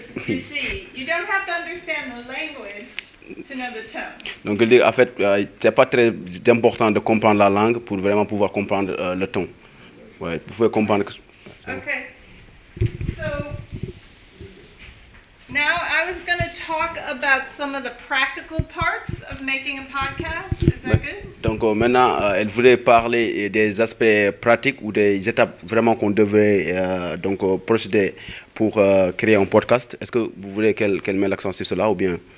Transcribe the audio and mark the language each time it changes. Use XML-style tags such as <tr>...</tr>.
<en>So, you see, you don't have to understand the language to know the tone.</en> <fr>Donc, en fait, c'est pas très important de comprendre la langue pour vraiment pouvoir comprendre le ton. Ouais, vous pouvez comprendre que...</fr> <en>Okay. So now I was going to talk about some of the practical parts of making a podcast. Is that good?</en> <fr>Donc maintenant, elle voulait parler des aspects pratiques ou des étapes vraiment qu'on devrait donc procéder pour créer un podcast. Est-ce que vous voulez qu'elle mette l'accent sur cela ou bien?</fr>